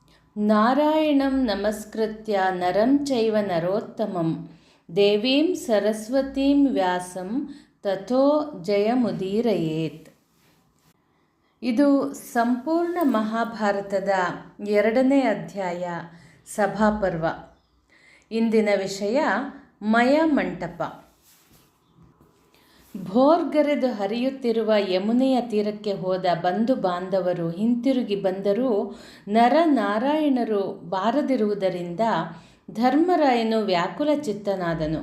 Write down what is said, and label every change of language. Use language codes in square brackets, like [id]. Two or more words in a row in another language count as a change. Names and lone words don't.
[sa] ನಾರಾಯಣಂ ನಮಸ್ಕೃತ್ಯ ನರಂ ಚೈವ ನರೋತ್ತಮಂ ದೇವೀಂ ಸರಸ್ವತೀಂ ವ್ಯಾಸಂ ತಥೋ ಜಯಮುದೀರಯೇತ್. [kn] ಇದು ಸಂಪೂರ್ಣ ಮಹಾಭಾರತದ 2ನೇ ಅಧ್ಯಾಯ, ಸಭಾಪರ್ವ. ಇಂದಿನ ವಿಷಯ ಮಯ ಮಂಟಪ. ಭೋರ್ಗರೆದು ಹರಿಯುತ್ತಿರುವ ಯಮುನೆಯ ತೀರಕ್ಕೆ ಹೋದ ಬಂಧು ಬಾಂಧವರು ಹಿಂತಿರುಗಿ ಬಂದರೂ ನರನಾರಾಯಣರು ಬಾರದಿರುವುದರಿಂದ ಧರ್ಮರಾಯನು ವ್ಯಾಕುಲ ಚಿತ್ತನಾದನು.